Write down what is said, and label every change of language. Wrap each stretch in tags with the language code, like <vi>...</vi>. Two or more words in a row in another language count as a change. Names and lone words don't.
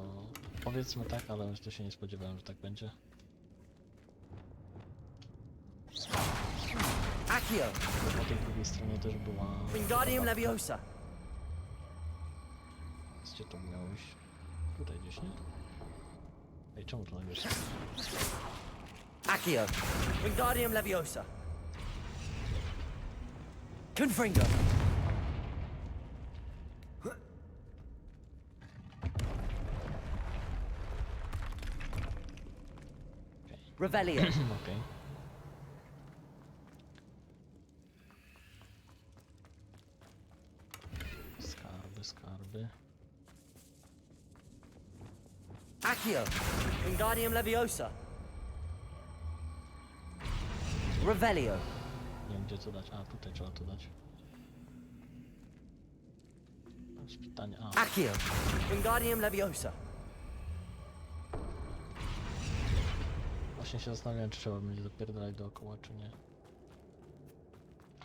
<pl>Powiedzmy tak, ale to się nie spodziewałem, że tak będzie. Accio. Po tej drugiej stronie też była... Wingardium Leviosa. Gdzie to miałeś? Tutaj gdzieś, nie? Ej, czemu to nagle się... Accio. Wingardium Leviosa. Confringo. Revelio. Okej. Skarby, skarby. Accio. Wingardium Leviosa. Revelio. Nie wiem, gdzie to dać. A, tutaj trzeba to dać. To jest pytanie. A, Accio. Wingardium Leviosa. właśnie się zastanawiałem, czy trzeba będzie dopierdalać dookoła, czy nie.</pl>